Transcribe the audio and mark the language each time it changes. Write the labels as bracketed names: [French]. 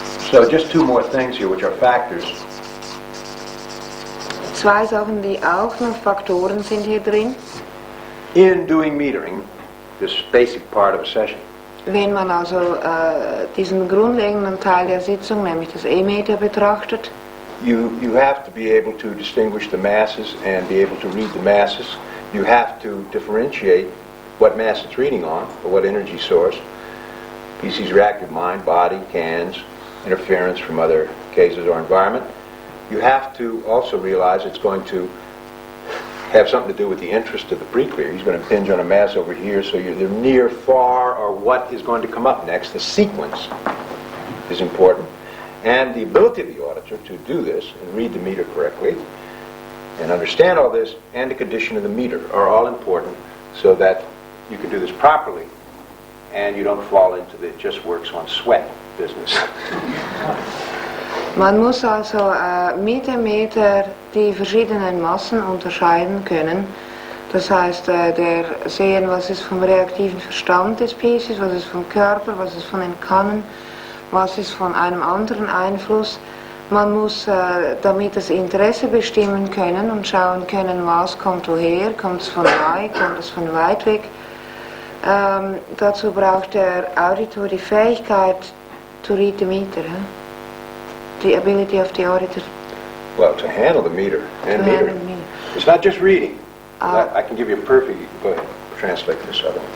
[English] So just two more things here, which are factors. [German] Zwei Sachen, die auch noch Faktoren sind hier drin. [English] In doing metering, this basic part of a session, [German] Wenn man also diesen grundlegenden Teil der Sitzung, nämlich das E-Meter, betrachtet, [English] you have to be able to distinguish the masses and be able to read the masses. You have to differentiate what mass it's reading on, or what energy source. PC's reactive mind, body, cans, interference from other cases or environment. You have to also realize it's going to have something to do with the interest of the pre-clear. He's going to impinge on a mass over here, so you're near, far, or what is going to come up next. The sequence is important. And the ability of the auditor to do this and read the meter correctly and understand all this, and the condition of the meter are all important so that you can do this properly and you don't fall into the it just works on sweat business. [German] Man muss also mit dem Meter die verschiedenen Massen unterscheiden können. Das heißt, sehen, was ist vom reaktiven Verstand des Pieces, was ist vom Körper, was ist von den Kannen, was ist von einem anderen Einfluss. Man muss damit das Interesse bestimmen können und schauen können, was kommt woher, kommt es von nahe, kommt es von weit weg. Dazu braucht der Auditor die Fähigkeit [English] to read the meter. The ability of the auditor. Well, to handle the meter and meter. It's not just reading. I can give you a perfect. Go ahead. Translate this other one.